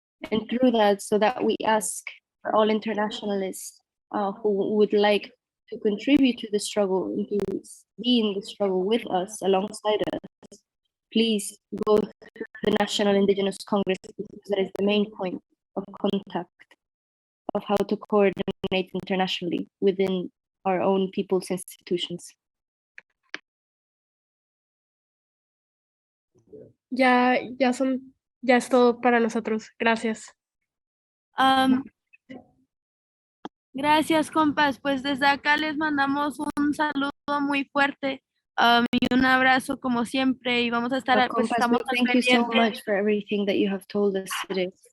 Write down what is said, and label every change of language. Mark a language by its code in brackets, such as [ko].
[en] And through that, so that we ask for all internationalists who would like to contribute to the struggle and to be in the struggle with us, alongside us, please go through the National Indigenous Congress, because that is the main point of contact of how to coordinate internationally within our own people's institutions. [es] Ya es todo para nosotros. Gracias. Gracias, compas. Pues desde acá les mandamos un saludo muy fuerte y un abrazo como siempre, y vamos a estar, pues Compas, estamos [en] we thank you so much for everything that you have told us today.